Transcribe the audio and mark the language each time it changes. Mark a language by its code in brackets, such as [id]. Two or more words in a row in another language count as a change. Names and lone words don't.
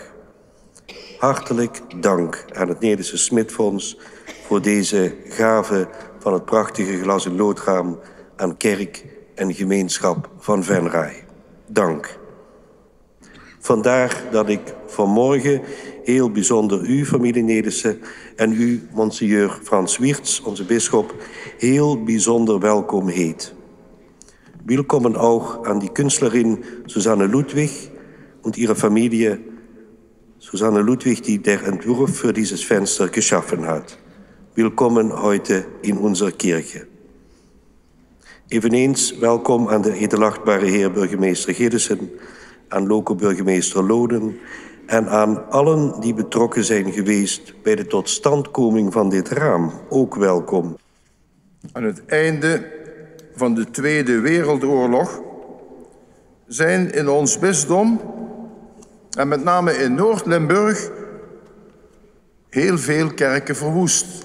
[nl] Hartelijk dank aan het Nelissen Smitfonds voor deze gave van het prachtige glas- en loodraam aan kerk en gemeenschap van Venray. Dank. Vandaar dat ik vanmorgen heel bijzonder u, familie Nelissen, en u, monseigneur Frans Weerts, onze bisschop, heel bijzonder welkom heet. [de] Willkommen auch an die Künstlerin Susanne Ludwig und ihre Familie. Susanne Ludwig, die der Entwurf für dieses Fenster geschaffen hat. Willkommen heute in unserer Kirche. [nl] Eveneens welkom aan de edelachtbare heer burgemeester Gillissen, aan loco-burgemeester Loden en aan allen die betrokken zijn geweest bij de totstandkoming van dit raam. Ook welkom. Aan het einde van de Tweede Wereldoorlog zijn in ons bisdom en met name in Noord-Limburg heel veel kerken verwoest.